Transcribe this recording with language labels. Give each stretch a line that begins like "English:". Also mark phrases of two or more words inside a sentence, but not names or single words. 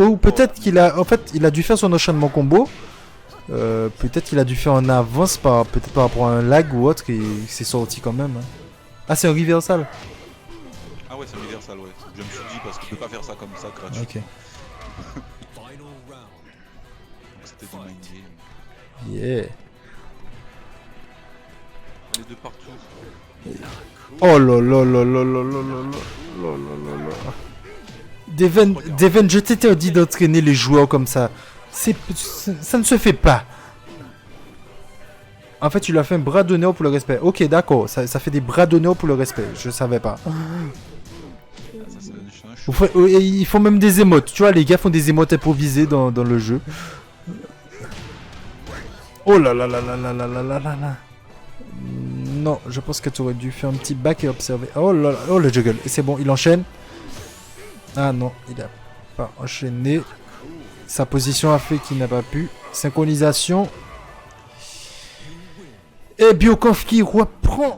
French: Ou peut-être qu'il a, en fait, il a dû faire son enchaînement combo. Peut-être qu'il a dû faire en avance peut-être par rapport à un lag ou autre et c'est sorti quand même. Hein. Ah, c'est un reversal. Ah ouais, c'est un reversal, ouais. Je me suis dit parce qu'il peut pas faire ça comme ça gratuit. Ok. C'était du
English: mind game. Yeah.
French: Les deux partout. Oh là là là là là là là là là. Deven, je t'interdis d'entraîner les joueurs comme ça. Ça ne se fait pas. En fait, tu lui as fait un bras d'honneur pour le respect. Ok, d'accord. Ça fait des bras d'honneur pour le respect. Je savais pas. Ils font même des émotes. Tu vois, les gars font des émotes improvisées dans le jeu. Oh là là là là là là là là là là. Non, je pense que tu aurais dû faire un petit back et observer. Oh là là, oh le juggle. Et c'est bon, il enchaîne. Ah non, il a pas enchaîné. Sa position a fait qu'il n'a pas pu. Synchronisation. Et Biokov qui reprend.